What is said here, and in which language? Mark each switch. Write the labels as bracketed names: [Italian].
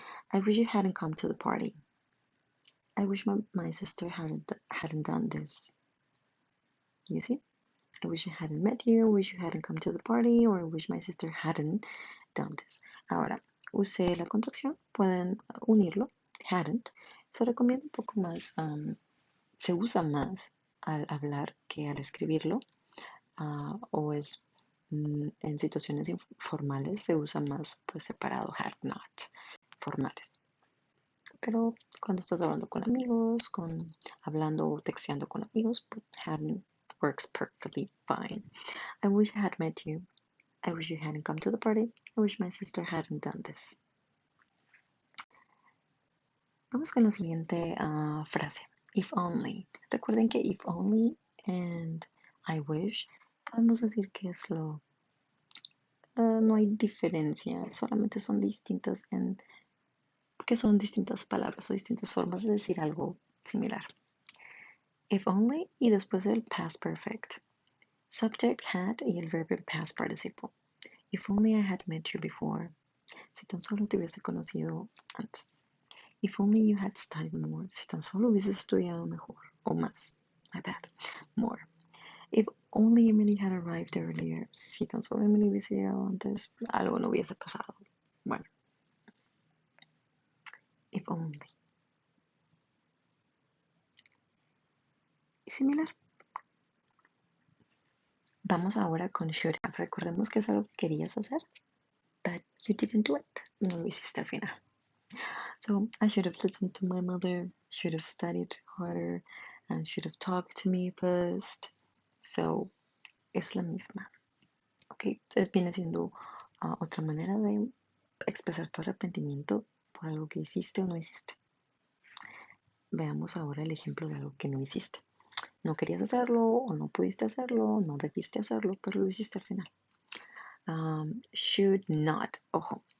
[English] I wish you hadn't come to the party. I wish my sister hadn't done this. You see? I wish I hadn't met you, I wish you hadn't come to the party, or I wish my sister hadn't done this. [Spanish] Ahora, use la contracción, pueden unirlo, hadn't. Se recomienda un poco más, se usa más al hablar que al escribirlo, o es en situaciones informales se usa más pues separado, had not, formales. Pero cuando estás hablando con amigos, hablando o texteando con amigos, pues hadn't [English] works perfectly fine. I wish I had met you. I wish you hadn't come to the party. I wish my sister hadn't done this. [Spanish] Vamos con la siguiente frase. If only. Recuerden que if only and I wish podemos decir que es lo... no hay diferencia, solamente son distintas que son distintas palabras o distintas formas de decir algo similar. If only y después el past perfect. Subject had y el verb en past participle. [English] If only I had met you before. [Spanish] Si tan solo te hubiese conocido antes. [English] If only you had studied more. [Spanish] Si tan solo hubieses estudiado mejor o más. [English] My bad. More. If only Emily had arrived earlier. [Spanish] Si tan solo Emily hubiese llegado antes, algo no hubiese pasado. Bueno. [English] If only. [Spanish] Y similar. Vamos ahora con should have. Recordemos que es algo que querías hacer, [English] but you didn't do it. [Spanish] No lo hiciste al final. [English] So I should have listened to my mother, should have studied harder, and should have talked to me first. [Spanish] So es la misma. Ok, entonces viene siendo otra manera de expresar tu arrepentimiento por algo que hiciste o no hiciste. Veamos ahora el ejemplo de algo que no hiciste. No querías hacerlo o no pudiste hacerlo, no debiste hacerlo, pero lo hiciste al final. Should not, ojo,